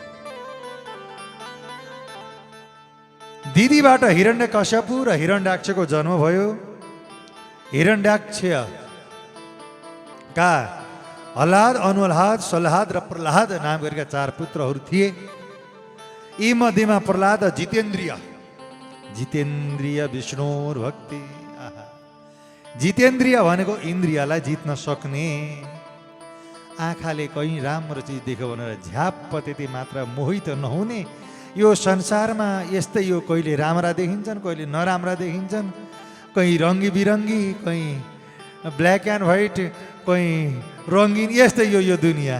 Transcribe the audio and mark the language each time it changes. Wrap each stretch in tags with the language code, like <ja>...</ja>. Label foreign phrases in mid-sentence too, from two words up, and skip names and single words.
<ne>दिदीबाट हिरण्यकश्यपु र हिरण्याक्षको जन्म भयो। हिरण्याक्ष का हलाद, अनुहलाद, सलहाद र प्रहलाद नाम गरेका 4 पुत्रहरू थिए। यी मध्येमा प्रहलाद जितेन्द्रिय, जितेन्द्रिय विष्णुर भक्ति। जितेन्द्रिय भनेको इन्द्रियलाई जित्न सक्ने, आँखाले कहीँ राम्रो चिज देख्यो भनेर झ्याप्प त्यति मात्र मोहित नहुने। यो संसारमा यस्तै, यो कहिले राम्रा देखिन्छन्, कहिले नराम्रा देखिन्छन्, कहीँ रङ्गी बिरङ्गी, कहीँ</ne> <en>black and white,</en> <ne>कहीँ रङ्गिन, यस्तै यो दुनियाँ।</ne>